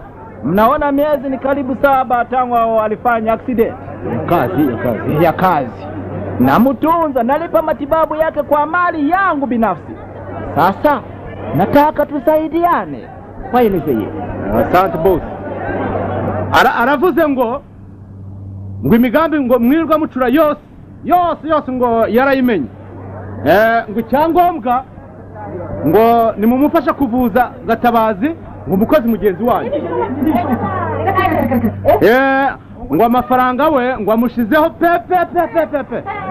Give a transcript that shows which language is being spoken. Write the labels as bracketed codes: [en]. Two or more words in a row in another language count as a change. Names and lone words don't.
[sw] Mnaona miezi ni karibu 7 tangu alifanya accident. Ya kazi. Namutunza, nalipa matibabu yake kwa mali yangu binafsi. Sasa nataka tusaidiane. Waelezeye. Asante boss. [rw] Aravuze ngo imigambi ngo mwirwa mucura yose ngo yarayimenye. Ngo cyangombwa ngo nimumufasha kuvuza Gatabazi ngo umukozi mugenzi wanyu. Ngo amafaranga we ngo amushizeho pepe.